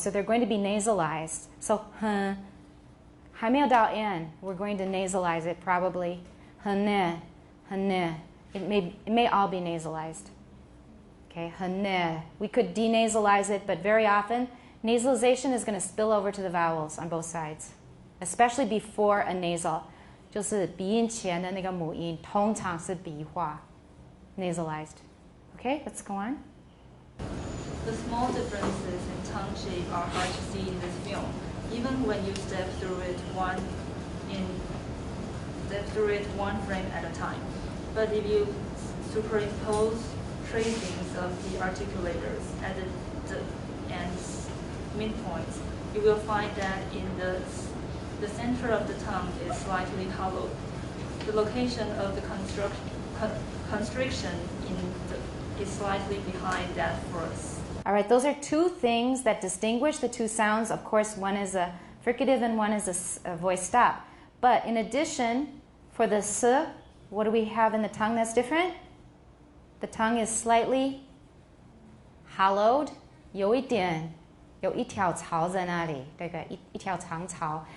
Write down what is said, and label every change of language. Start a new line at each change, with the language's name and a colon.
English: So they're going to be nasalized. So,
Chinese: 还没有到 n,
English: we're going to nasalize it probably. It may all be nasalized. Okay, we could denasalize it, but very often nasalization is going to spill over to the vowels on both sides, especially before a nasal.
Chinese: 就是鼻音前的那个母音通常是鼻化 nasalized.
English: Okay, let's go on. The small differences in tongue shape are hard to see in this film, even when you step through it one frame at a time. But if you superimpose tracings of the articulators at the and midpoints, you will find that in the center of the tongue is slightly hollow. The location of the constriction is slightly behind that first. All right, those are two things that distinguish the two sounds. Of course, one is a fricative and one is a voice stop. But in addition, for the s, what do we have in the tongue that's different? The tongue is slightly hollowed.
Chinese: 有一条槽在那里，这个一条长槽.